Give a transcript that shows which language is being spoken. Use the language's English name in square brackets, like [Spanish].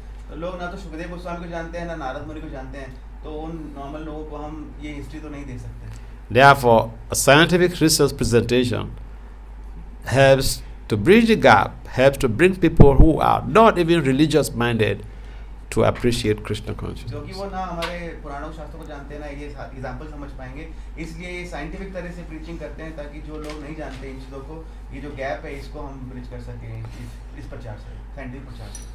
[Hindi] तो लोग ना तो सुखदेव गोस्वामी को जानते हैं ना नारद मुनि को जानते हैं, तो उन नॉर्मल लोगों को हम ये हिस्ट्री तो नहीं दे सकते. [English] Therefore, a scientific research presentation helps to bridge the gap, helps to bring people who are not even religious minded to appreciate Krishna consciousness. [Hindi] क्योंकि वो ना हमारे पुराणों शास्त्रों को जानते हैं ना, ये एग्जाम्पल समझ पाएंगे, इसलिए ये साइंटिफिक तरह से प्रीचिंग करते हैं ताकि जो लोग नहीं जानते इन चीज़ों को, ये जो गैप है इसको हम ब्रिज कर सकें इस प्रचार से, साइंटिफिक प्रचार से.